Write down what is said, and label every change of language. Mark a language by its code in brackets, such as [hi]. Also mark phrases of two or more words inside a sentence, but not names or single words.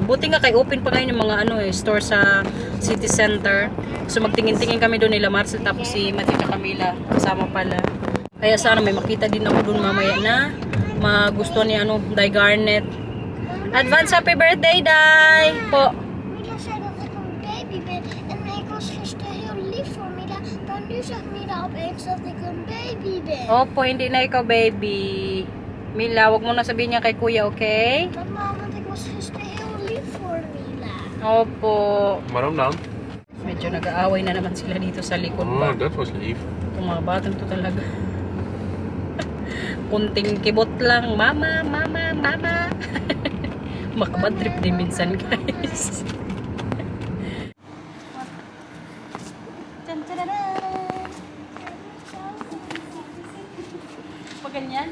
[tl] Buti nga kay open pa ngayon yung mga ano store sa [en] city center. [tl] So magtingin-tingin kami doon nila Marcel tapos si Matita Camila kasama pala. Kaya sana may makita din ako doon mamaya na magustuhan ni ano, Dai Garnet. [en] Advance happy birthday, Dai! [tl] Po. [nl] Mila zei dat ik een baby ben en ik was gisteren heel lief voor Mila, maar nu zegt Mila opeens dat ik een baby ben. [tl] Opo, hindi na ikaw, baby. Mila, wag mo na sabihin niya kay kuya, okay? Mama, [nl] want ik was gisteren heel lief voor Mila. [tl] Opo. [nl] Waarom dan? [tl] Medyo nag-aaway na naman sila dito sa likod ba. [nl] Oh, dat was lief. [tl] Itong mga batang to talaga. Kunting kibot lang. Mama, mama, mama. Makabad trip din minsan, guys. Pag ganyan.